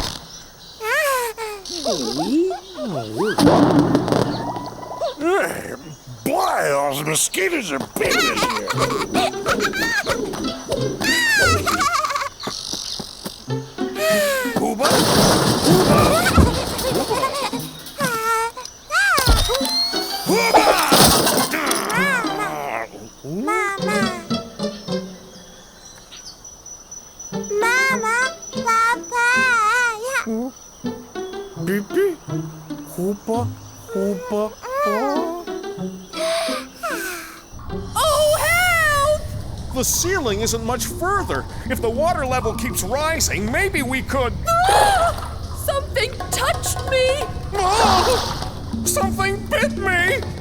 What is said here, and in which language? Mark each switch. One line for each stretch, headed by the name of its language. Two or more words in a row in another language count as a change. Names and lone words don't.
English: Hey, boy, those mosquitoes are big this year. Hooba? Hooba? Hooba! Bibi? Hoopa? Hoopa? Oh, help! The ceiling isn't much further. If the water level keeps rising, maybe we could... Something touched me! Oh! Something bit me!